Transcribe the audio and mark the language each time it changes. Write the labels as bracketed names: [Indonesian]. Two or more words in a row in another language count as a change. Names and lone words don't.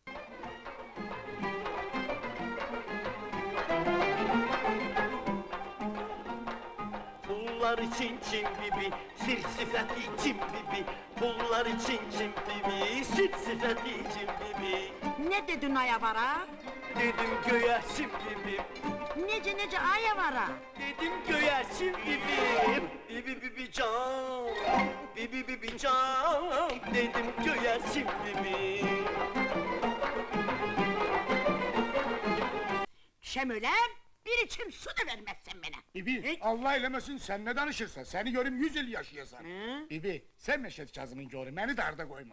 [Turkish] Pullar için çim bibi, sir sıfati çim bibi. Pullar için çim bibi, sir sıfati çim bibi. Ne dedin ayavara? Dedim göğe çim bibi, Nece ayavara? dedim göğe çim bibi. Bibi can, bibi can, dedim göğe çim bibi. Düşem öyle, bir içim su da vermezsen bana. Bibi, Allah eylemesin sen ne danışırsan, seni görüm 100 yıl yaşayasan. Hı? Bibi, sen Meşet Kazım'ın görüm, beni darda koyma.